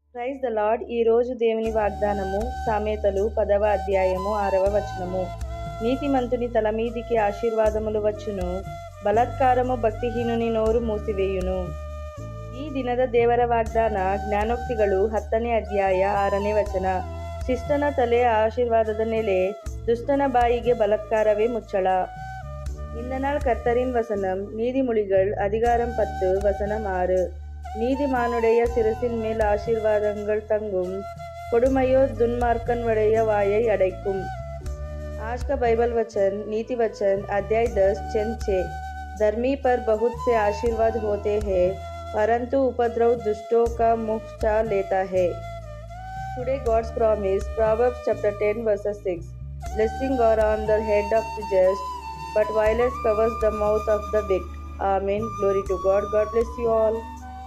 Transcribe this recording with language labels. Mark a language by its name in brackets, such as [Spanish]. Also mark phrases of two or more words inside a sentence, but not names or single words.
[English] Praise the Lord. [Telugu] ఈ రోజు దేవుని వాగ్దానము సామెతలు 10వ అధ్యాయము 6వ వచనము. నీతిమంతుని తల మీదికి ఆశీర్వాదములు వచ్చును, బలాత్కారము భక్తిహీనుని నోరు మూసివేయును. [Kannada] ಈ ದಿನದ ದೇವರ ವಾಗ್ದಾನ ಜ್ಞಾನೋಕ್ತಿಗಳು 10ನೇ ಅಧ್ಯಾಯ 6ನೇ ವಚನ. ಶಿಷ್ಟನ ತಲೆ ಆಶೀರ್ವಾದದ ನೆಲೆ, ದುಷ್ಟನ ಬಾಯಿಗೆ ಬಲಾತ್ಕಾರವೇ ಮುಚ್ಚಳ. [Tamil] இந்த நாள் கர்த்தரின் வசனம். நீதிமொழிகள் அதிகாரம் 10 வசனம் 6. நீதிமானுடைய சிரசின் மேல் ஆசீர்வாதங்கள் தங்கும், கொடுமையோ துன்மார்க்கனுடைய வாயை அடைக்கும். [Hindi] आज का बाइबल वचन नीति वचन अध्याय 10 चंद 6. धर्मी पर बहुत से आशीर्वाद होते हैं, परंतु उपद्रव दुष्टों का मुख छा लेता है. [English] Today God's promise, Proverbs chapter 10 verses 6. Blessing are on the head of the just, but violence covers the mouth of the wicked. Amen. Glory to God. God bless you all.